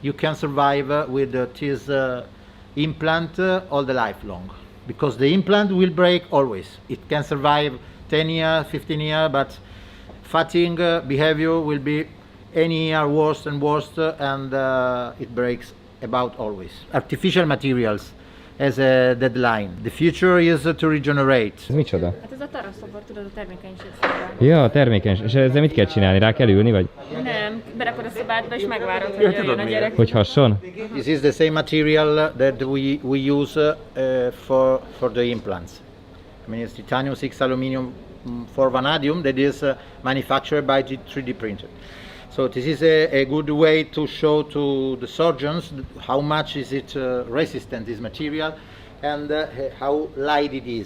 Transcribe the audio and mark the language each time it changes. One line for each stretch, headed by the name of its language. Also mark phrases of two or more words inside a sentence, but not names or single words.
English: You can survive with this implant all the life long, because the implant will break always. It can survive 10 years, 15 years, but fatigue behavior will be any year worse and worse, and it breaks about always. Artificial materials as a deadline. The future is to regenerate.
Hungarian: Ez micsoda? Hát ez a taraszobor, tudod, a termékenység szobor. Ja, a termékenység. És ezzel mit kell csinálni? Rá kell ülni, vagy Nem, berakod a szobádba és megvárod, hogy jöjjön a gyerek. hogy hasson?
English: This is the same material that we use for the implants. I mean, it's titanium 6 aluminium for vanadium that is manufactured by 3D printer. So this is a good way to show to the surgeons how much is it resistant, this material, and how light it is.